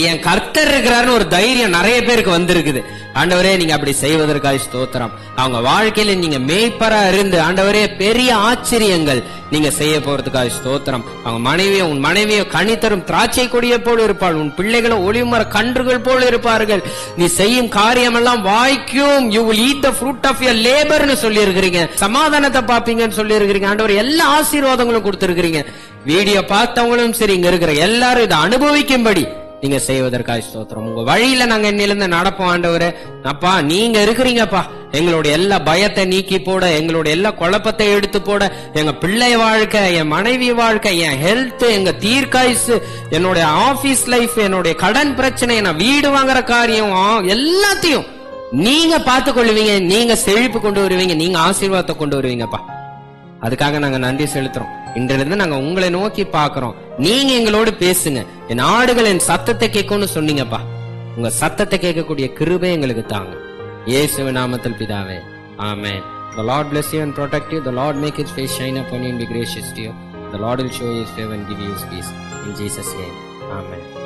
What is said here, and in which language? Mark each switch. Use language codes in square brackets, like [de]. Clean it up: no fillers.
[ta] என் கர்த்தர் இருக்கிறாருன்னு ஒரு தைரியம் நிறைய பேருக்கு வந்திருக்குது ஆண்டவரே. நீங்க அப்படி செய்வதற்காக ஸ்தோத்திரம். அவங்க வாழ்க்கையில நீங்க மேய்ப்பரா இருந்து ஆண்டவரே பெரிய ஆச்சரியங்கள் நீங்க செய்ய போறதுக்காக ஸ்தோத்திரம். அவங்க மனைவியோ, உன் மனைவியோ கனித்தரும் திராட்சை கொடியை போல இருப்பாள், உன் பிள்ளைகளும் ஒளிமர கன்றுகள் போல இருப்பார்கள். நீ செய்யும் காரியம் எல்லாம் வாய்க்கும். [en] You will eat the fruit of your labor [ta] ன்னு சொல்லி இருக்கிறீங்க. சமாதானத்தை பாப்பீங்கன்னு சொல்லி இருக்கிறீங்க ஆண்டவர். எல்லா ஆசீர்வாதங்களும் கொடுத்திருக்கிறீங்க. வீடியோ பார்த்தவங்களும் சரி, இங்க இருக்கிற எல்லாரும் இதை அனுபவிக்கும்படி நீங்க செய்வதற்காக ஸ்தோத்திரம். உங்க வழியில நாங்க என்னிலிருந்து நடப்போம் ஆண்டவரே. அப்பா நீங்க இருக்கிறீங்கப்பா, எங்களுடைய எல்லா பயத்தை நீக்கி போட, எங்களுடைய எல்லா குழப்பத்தை எடுத்து போட, எங்க பிள்ளை வாழ்க்கை, என் மனைவி வாழ்க்கை, என் ஹெல்த், எங்க தீர்க்காயுசு, என்னுடைய ஆபீஸ் லைஃப், என்னுடைய கடன் பிரச்சனை, நான் வீடு வாங்குற காரியம், எல்லாத்தையும் நீங்க பார்த்து கொள்ளுவீங்க. நீங்க செழிப்பு கொண்டு வருவீங்க, நீங்க ஆசீர்வாதத்தை கொண்டு வருவீங்கப்பா. அதுக்காக நாங்க நன்றி செலுத்துறோம். இன்றிலிருந்து நாங்க உங்களை நோக்கி பாக்குறோம். நீங்க எங்களோடு பேசுங்க. என் ஆடுகள் என் சத்தத்தை கேட்கும்னு சொன்னீங்கப்பா. உங்க சத்தத்தை கேட்கக்கூடிய கிருபை எங்களுக்கு தாங்க. இயேசுவின் நாமத்தில் பிதாவே, ஆமென். [en] The Lord bless you and protect you. The Lord make his face shine upon you and be gracious to you. The Lord will show you his favor and give you his peace. In Jesus' name, amen.